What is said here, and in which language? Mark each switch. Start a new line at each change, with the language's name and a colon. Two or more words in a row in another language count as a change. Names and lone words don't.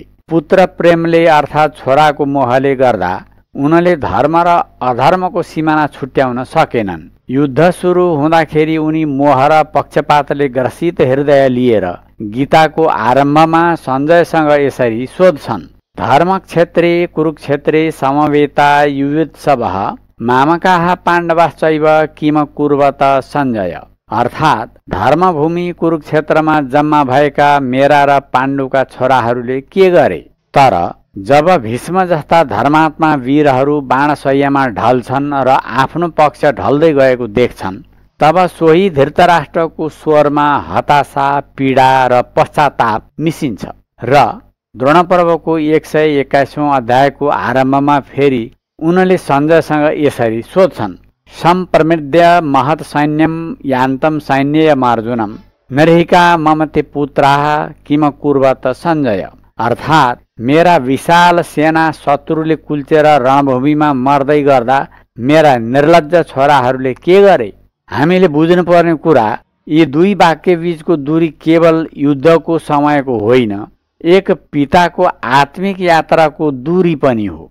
Nepali: पुत्र प्रेमले अर्थात् छोराको मोहले गर्दा उनले धर्म र अधर्मको सिमाना छुट्याउन सकेनन्। युद्ध सुरु हुँदाखेरि उनी मोह र पक्षपातले ग्रसित हृदय लिएर गीताको आरम्भमा सञ्जयसँग यसरी सोध्छन्:
Sanskrit: धर्म क्षेत्रे कुरुक्षेत्रे समवेता युयुत्सवः मामकाः पाण्डवाश्चैव किम कुर्वत सञ्जय।
Nepali: अर्थात् धर्मभूमि कुरुक्षेत्रमा जम्मा भएका मेरा र पाण्डुका छोराहरूले के गरे? तर जब भीष्म जस्ता धर्मात्मा वीरहरू बाणशय्यामा ढल्छन् र आफ्नो पक्ष ढल्दै गएको देख्छन्, तब सोही धृतराष्ट्रको स्वरमा हताशा, पीडा र पश्चाताप मिसिन्छ। र द्रोण पर्वको 121औं अध्यायको आरम्भमा फेरि उनले सञ्जयसँग यसरी सोध्छन्:
Sanskrit: सम्प्रमृद्य महत् सैन्यम यान्तं सैन्ययमार्जुनम नरहिका मम ते पुत्राः किम कुर्वत सञ्जय।
Nepali: अर्थात् मेरा विशाल सेना शत्रुले कुल्चेर रणभूमिमा मर्दै गर्दा मेरा निर्लज्ज छोराहरूले के गरे? हामीले बुझ्नुपर्ने कुरा, यी दुई वाक्य बीचको दूरी केवल युद्धको समयको होइन, एक पिताको आत्मिक यात्राको दूरी पनि हो।